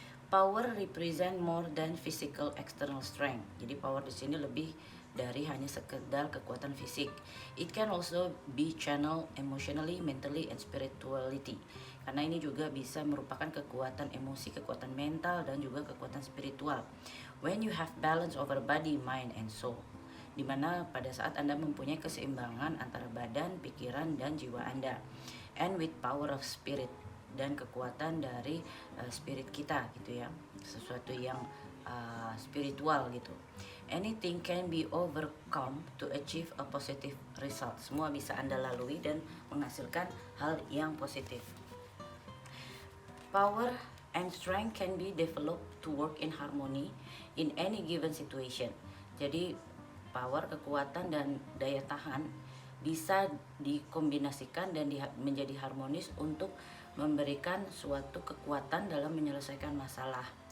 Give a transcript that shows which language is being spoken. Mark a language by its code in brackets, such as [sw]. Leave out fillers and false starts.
[en] Power represent more than physical external strength. [id] Jadi power di sini lebih dari hanya sekedar kekuatan fisik. [en] It can also be channeled emotionally, mentally, and spirituality. [id] Karena ini juga bisa merupakan kekuatan emosi, kekuatan mental, dan juga kekuatan spiritual. [en] When you have balance over body, mind, and soul. [id] Dimana pada saat Anda mempunyai keseimbangan antara badan, pikiran, dan jiwa Anda. [en] And with power of spirit, [id] dan kekuatan dari spirit kita gitu ya, sesuatu yang spiritual gitu. [en] Anything can be overcome to achieve a positive result. [id] Semua bisa Anda lalui dan menghasilkan hal yang positif. [en] Power and strength can be developed to work in harmony in any given situation. [id] Jadi power, kekuatan, dan daya tahan bisa dikombinasikan dan menjadi harmonis untuk memberikan suatu kekuatan dalam menyelesaikan masalah.